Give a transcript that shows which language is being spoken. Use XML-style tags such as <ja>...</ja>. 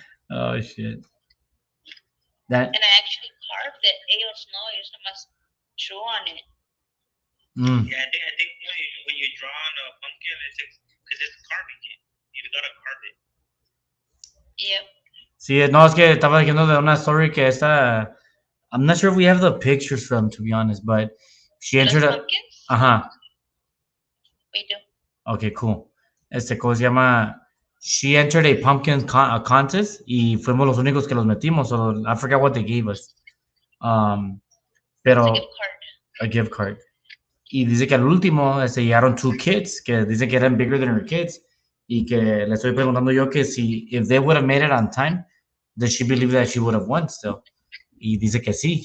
<en>Oh shit. That. And I actually carved it.</en> <es>Ellos nomás</es> <en>drew on it. Yeah, I think when you draw on a pumpkin, because it's carving it. You gotta carve it. Yep.</en> <es>Sí, no, es que estaba diciendo de una story que esta.</es> <en>I'm not sure if we have the pictures from, to be honest, but she entered a. Pumpkins? We do. Okay, cool.</en> <es>¿Cómo se llama?</es> <en>She entered a pumpkin contest</en> <es>y fuimos los únicos que los metimos.</es> <en>So I forgot what they gave us. Pero. A gift card.</en> <es>Y dice que al último llegaron 2 kids que dice que eran</es> <en>bigger than her kids</en> <es>y que le estoy preguntando yo que si</es> <en>if they would have made it on time, does she believe that she would have won still?</en> <es>Y dice que sí.</es>